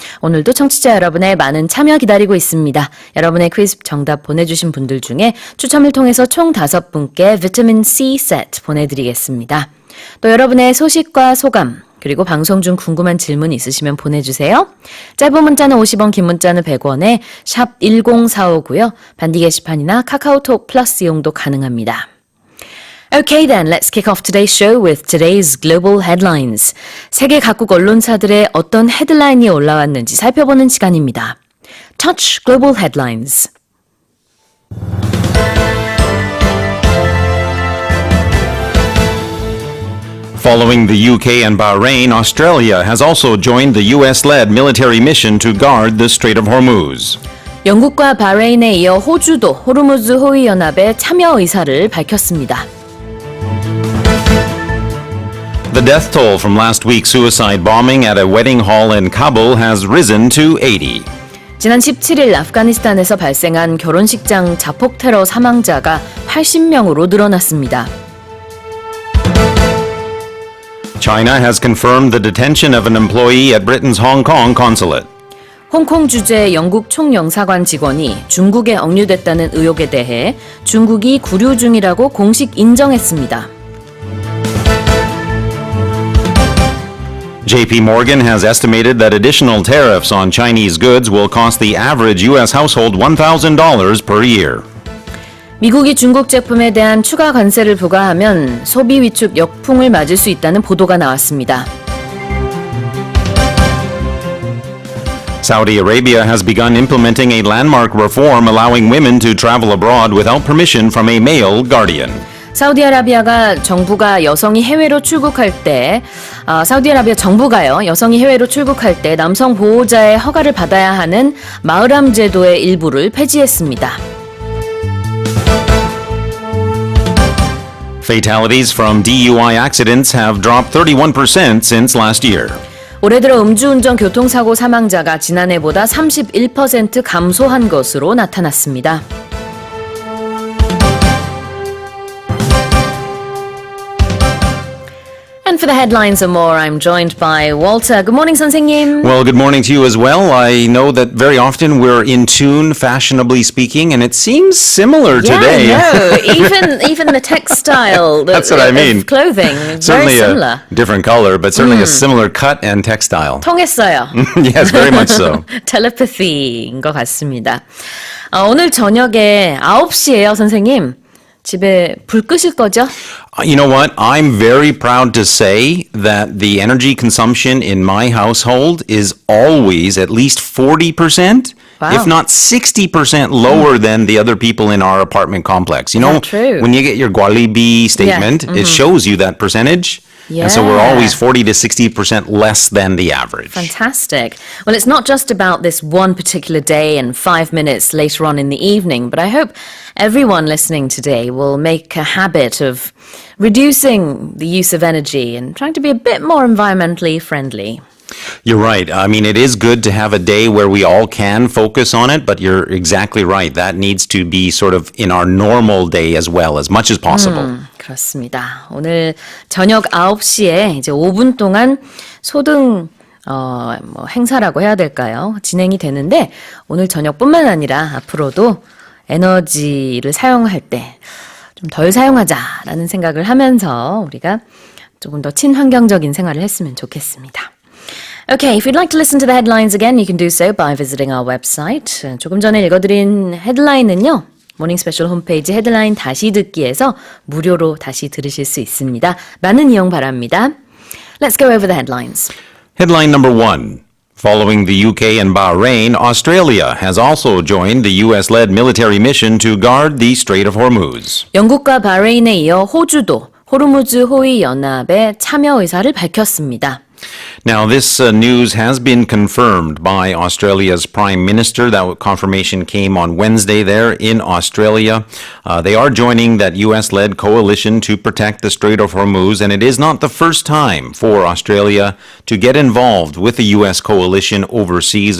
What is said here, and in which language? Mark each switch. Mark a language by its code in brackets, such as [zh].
[ko] 오늘도 청취자 여러분의 많은 참여 기다리고 있습니다. 여러분의 퀴즈 정답 보내주신 분들 중에 추첨을 통해서 총 5분께 비타민 C 세트 보내드리겠습니다. 또 여러분의 소식과 소감, 그리고 방송 중 궁금한 질문 있으시면 보내주세요. 짧은 문자는 50원, 긴 문자는 100원에 샵 1045고요. 반디 게시판이나 카카오톡 플러스 이용도 가능합니다. [en] Okay then, let's kick off today's show with today's global headlines. [ko] 세계 각국 언론사들의 어떤 헤드라인이 올라왔는지 살펴보는 시간입니다. [en] Touch Global Headlines. Following the UK and Bahrain, Australia has also joined the US-led military mission to guard the Strait of Hormuz. [ko] 영국과 바레인에 이어 호주도 호르무즈 호위연합에 참여 의사를 밝혔습니다. [en] The death toll from last week's suicide bombing at a wedding hall in Kabul has risen to 80. [ko] 지난 17일 아프가니스탄에서 발생한 결혼식장 자폭 테러 사망자가 80명으로 늘어났습니다. [en] China has confirmed the detention of an employee at Britain's Hong Kong consulate. [ko] 홍콩 주재 영국 총영사관 직원이 중국에 억류됐다는 의혹에 대해 중국이 구류 중이라고 공식 인정했습니다. [en] JP Morgan has estimated that additional tariffs on Chinese goods will cost the average U.S. household $1,000 per year. [ko] 미국이 중국 제품에 대한 추가 관세를 부과하면 소비 위축 역풍을 맞을 수 있다는 보도가 나왔습니다. [en] Saudi Arabia has begun implementing a landmark reform allowing women to travel abroad without permission from a male guardian. [ko] 사우디아라비아가 정부가 여성이 해외로 출국할 때, 사우디아라비아 정부가요, 여성이 해외로 출국할 때 남성 보호자의 허가를 받아야 하는 마흐람 제도의 일부를 폐지했습니다. [en] Fatalities from DUI accidents have dropped 31% since last year. [ko] 올해 들어 음주운전 교통사고 사망자가 지난해보다 31% 감소한 것으로 나타났습니다. [en] And for the headlines and more, I'm joined by Walter. Good morning, [ko] 선생님. [en] Well, good morning to you as well. I know that very often we're in tune, fashionably speaking, and it seems similar today. Yeah, no, even the textile That's what I mean. of clothing, Certainly very similar. a different color, but certainly a similar cut and textile. [ko] 통했어요. [en] Yes, very much so. [ko] 텔레파시인 것 같습니다. 오늘 저녁에 9시에요, 선생님. 집에 불 끄실 거죠? [en] You know what? I'm very proud to say that the energy consumption in my household is always at least 40% Wow. if not 60% lower than the other people in our apartment complex. You know, true. when you get your Gwalibi statement, it shows you that percentage. And so we're Yeah. always 40 to 60% less than the average. Fantastic. Well, it's not just about this one particular day and 5 minutes later on in the evening, but I hope everyone listening today will make a habit of reducing the use of energy and trying to be a bit more environmentally friendly. You're right. I mean, it is good to have a day where we all can focus on it, but you're exactly right. That needs to be sort of in our normal day as well, as much as possible. [ko] 그렇습니다. 오늘 저녁 9시에 이제 5분 동안 소등 뭐 행사라고 해야 될까요? 진행이 되는데 오늘 저녁뿐만 아니라 앞으로도 에너지를 사용할 때 좀 덜 사용하자라는 생각을 하면서 우리가 조금 더 친환경적인 생활을 했으면 좋겠습니다. [en] Okay, if you'd like to listen to the headlines again, you can do so by visiting our website. [ko] 조금 전에 읽어드린 헤드라인은요. 모닝스페셜 홈페이지 헤드라인 다시 듣기에서 무료로 다시 들으실 수 있습니다. 많은 이용 바랍니다. [en] Let's go over the headlines. Headline number 1. Following the UK and Bahrain, Australia has also joined the US-led military mission to guard the Strait of Hormuz. [ko] 영국과 바레인에 이어 호주도 호르무즈 호위 연합에 참여 의사를 밝혔습니다. [en] Now, this news has been confirmed by Australia's Prime Minister. That confirmation came on Wednesday there in Australia. They are joining that US-led coalition to protect the Strait of Hormuz, and it is not the first time for Australia to get involved with the US coalition overseas.